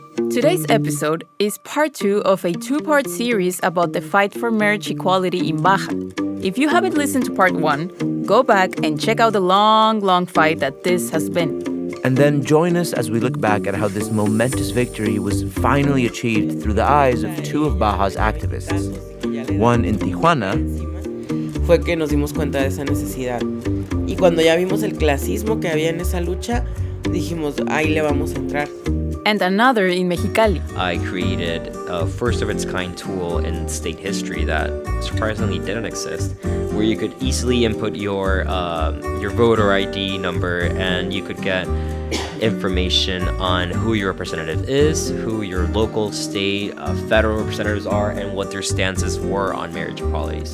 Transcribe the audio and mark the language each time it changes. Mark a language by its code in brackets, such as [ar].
[en] Today's episode is part 2 of a 2-part series about the fight for marriage equality in Baja. If you haven't listened to part 1, go back and check out the long fight that this has been. And then join us as we look back at how this momentous victory was finally achieved through the eyes of 2 of Baja's activists. One in Tijuana. [es] Fue que nos dimos cuenta de esa necesidad. Y cuando ya vimos el clasismo que había en esa lucha, dijimos, ahí le vamos a entrar. [en] And another in Mexicali. I created a first-of-its-kind tool in state history that surprisingly didn't exist, where you could easily input your voter ID number, and you could get information on who your representative is, who your local, state, federal representatives are, and what their stances were on marriage equality.